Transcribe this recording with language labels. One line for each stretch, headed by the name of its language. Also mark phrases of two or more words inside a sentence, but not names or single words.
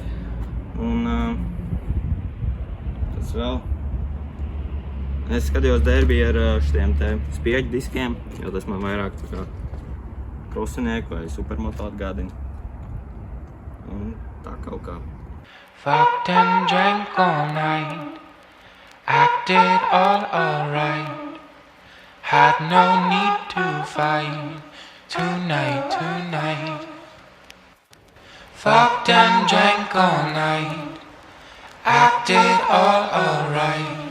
Latvian: Un tas vēl. Es skatījos Derbi ar šitiem te spieģu diskiem, jo tas man vairāk tā kā krosinieku vai supermoto atgādina. Un tā kaut kā.
English: Fucked and drank all night, acted all alright. Had no need to fight tonight. Fucked and drank all night, acted all alright.